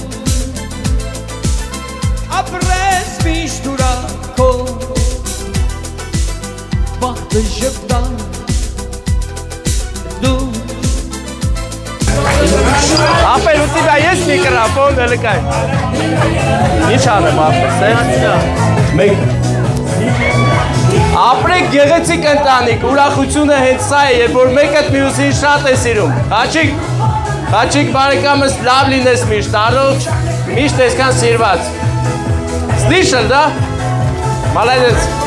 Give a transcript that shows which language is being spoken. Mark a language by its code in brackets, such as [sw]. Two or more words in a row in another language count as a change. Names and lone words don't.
[hy] ապրես միշտ ուրախով, բախտը ժպտան, դու [ru] Ախպեր, ու тебя есть микрофон или как? [hy] Ինչ անեմ ախպեր, սենց։ Մենք ապրեք գեղեցիկ ընտանիք, ուրախությունը հենց սա է, երբ որ մեկը մյուսին շատ է սիրում։ Խաչիկ բարեկամս լավ լինես միշտ, առողջ, միշտ այսքան սիրված։ [ru] Слышал, да? Молодец։